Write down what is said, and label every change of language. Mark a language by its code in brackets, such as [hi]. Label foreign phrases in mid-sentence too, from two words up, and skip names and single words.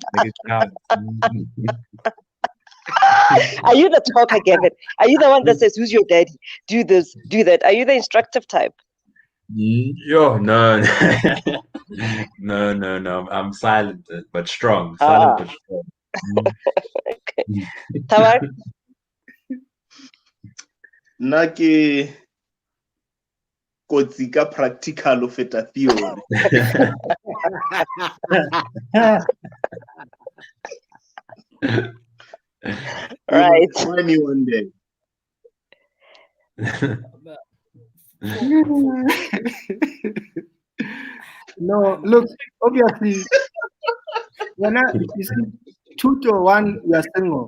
[en] Are you the talker, Gavin? Are you the one that says, "Who's your daddy? Do this, do that"? Are you the instructive type? Yo, no. No. I'm silent but strong. Silent but strong. Okay. Thabang? Naki kotsi ka practical of feta theory. Right. Find me one day. No, look, obviously, You see, 2 to 1, you are single.